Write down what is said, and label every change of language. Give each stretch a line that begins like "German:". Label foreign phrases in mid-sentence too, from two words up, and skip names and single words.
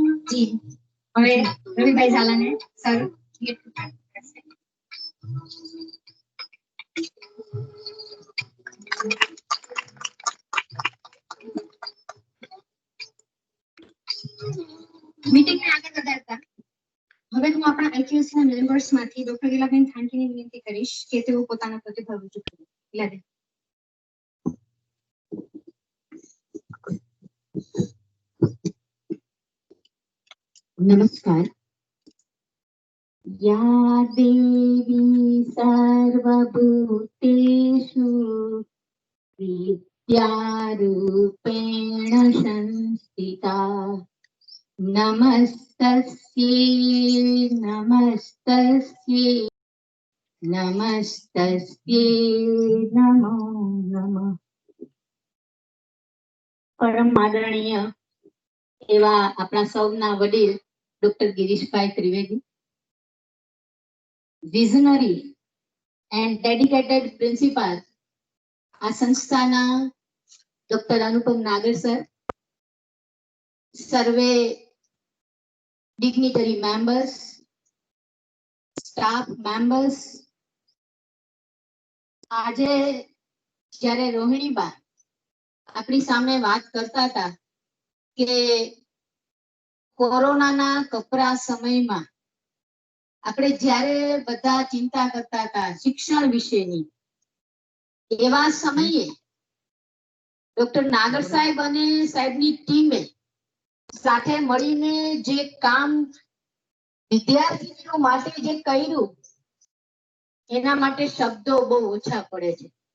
Gujarati: જી હવે રવિભાઈ ઝાલાને સર મીટિંગને આગળ વધારતા હવે હું આપણા IQS ના મેમ્બર્સ માંથી ડોક્ટર લીલાબેન થાનકીને વિનંતી કરીશ કે તેઓ પોતાના પ્રતિભાવ રજૂ કરે. લીલાબેન. नमस्कार।
Sanskrit: या देवी सर्वभूतेषु विद्यारूपेण संस्थिता नमस्तस्यै नमस्तस्यै नमस्तस्यै नमो नमः।
Gujarati: પરમ આદરણીય એવા આપણા સૌના વડીલ ડૉક્ટર ગિરીશભાઈ ત્રિવેદી,
English: visionary and dedicated principal
Gujarati: આ સંસ્થાના ડૉક્ટર અનુપમ નાગર સર,
English: सर्वे dignitary members, staff members,
Gujarati: आजे જ્યારે રોહિણીબા આપણી સામે વાત કરતા હતા કે કોરોનાના કપરા સમયમાં આપણે જ્યારે બધા ચિંતા કરતા હતા શિક્ષણ વિશેની, એવા સમયે ડોક્ટર નાગર સાહેબ અને સાહેબની ટીમે સાથે મળીને જે કામ વિદ્યાર્થીઓ માટે જે કર્યું એના માટે શબ્દો બહુ ઓછા પડે છે.